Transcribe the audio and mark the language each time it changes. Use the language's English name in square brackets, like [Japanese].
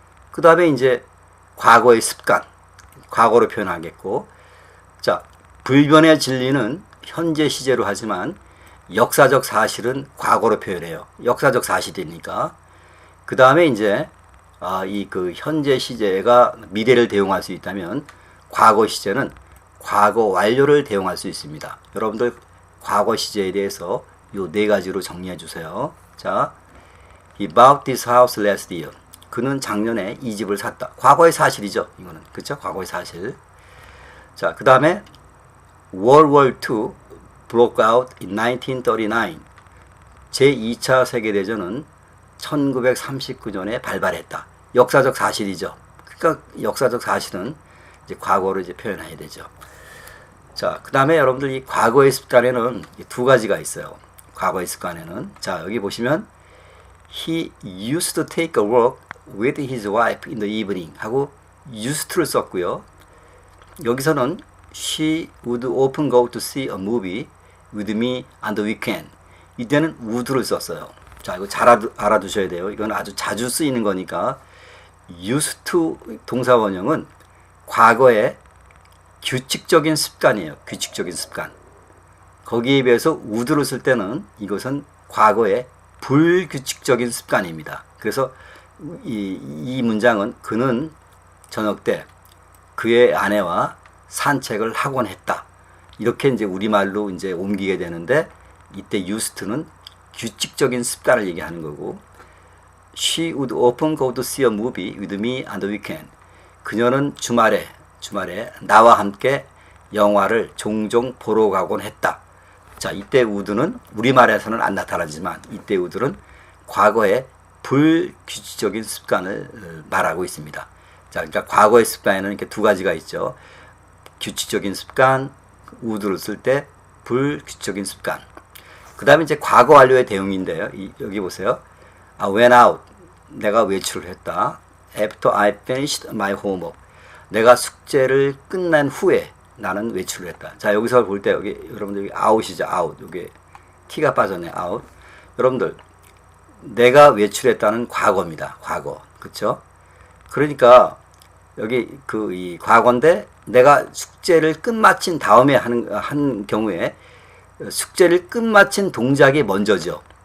[Korean] 그 다음에 이제 과거의 습관, 과거로 표현하겠고, 자, 불변의 진리는 현재 시제로 하지만 역사적 사실은 과거로 표현해요. 역사적 사실이니까. 그 다음에 이제 현재 시제가 미래를 대용할 수 있다면 과거 시제는 과거 완료를 대용할 수 있습니다. 여러분들 과거 시제에 대해서 요 네 가지로 정리해 주세요. [English] 자, he bought this house last year. [Korean] 그는 작년에 이 집을 샀다. 과거의 사실이죠. 이거는. 그렇죠? 과거의 사실. 자, 그 다음에 [English] World War II broke out in 1939. [Korean] 제2차 세계대전은 1939년에 발발했다. 역사적 사실이죠. 그러니까 역사적 사실은 이제 과거로 이제 표현해야 되죠. 자, 그 다음에 여러분들 이 과거의 습관에는 두 가지가 있어요. 과거의 습관에는. 자, 여기 보시면 [English] he used to take a walk with his wife in the evening 하고 used to를 썼고요. [Korean] 여기서는 [English] she would often go to see a movie with me on the weekend. [Korean] 이때는 would를 썼어요. 자, 이거 잘 알아두셔야 돼요. 이건 아주 자주 쓰이는 거니까. used to 동사 원형은 과거의 규칙적인 습관이에요. 규칙적인 습관. 거기에 비해서 would를 쓸 때는 이것은 과거의 불규칙적인 습관입니다. 그래서 이 문장은 그는 저녁 때 그의 아내와 산책을 하곤 했다. 이렇게 이제 우리말로 이제 옮기게 되는데 이때 used to는 규칙적인 습관을 얘기하는 거고 [English] she would often go to see a movie with me on the weekend. [Korean] 그녀는 주말에 나와 함께 영화를 종종 보러 가곤 했다. 자, 이때 would는 우리말에서는 안 나타나지만 이때 would는 과거의 불규칙적인 습관을 말하고 있습니다. 자, 그러니까 과거의 습관에는 이렇게 두 가지가 있죠. 규칙적인 습관, would를 쓸 때 불규칙적인 습관. 그 다음에 이제 과거 완료의 대응인데요. 여기 보세요. [English] I went out. [Korean] 내가 외출을 했다. [English] After I finished my homework. [Korean] 내가 숙제를 끝난 후에 나는 외출을 했다. 자, 여기서 볼 때 여기 여러분들 여기 out이죠. out. 여기 T가 빠졌네. out. 여러분들 내가 외출했다는 과거입니다. 과거. 그렇죠? 그러니까 여기 이 과거인데 내가 숙제를 끝마친 다음에 한 경우에 숙제를 끝마친 동작이 먼저죠.